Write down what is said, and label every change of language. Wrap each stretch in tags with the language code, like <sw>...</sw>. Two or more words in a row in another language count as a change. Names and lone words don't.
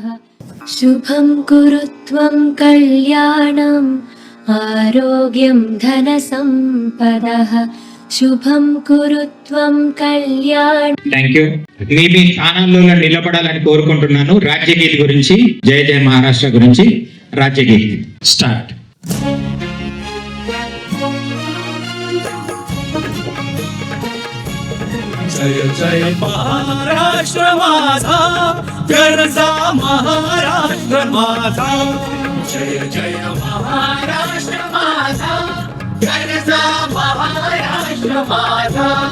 <sa>శుభం కురుత్వం కళ్యాణం ఆరోగ్యం ధన సంపదః. శుభం కురుత్వం కళ్యాణం.</sa> <en>Thank you.</en> <te>మీ స్థానాల్లో నిలబడాలని కోరుకుంటున్నాను. రాజ్యగీతి గురించి, జయ జయ మహారాష్ట్ర గురించి రాజ్యగీతి స్టార్ట్.</te> <mr>जय जय महाराष्ट्र माझा, गरजा महाराष्ट्र माझा. जय जय महाराष्ट्र माझा, गरजा महाराष्ट्र माझा.</mr>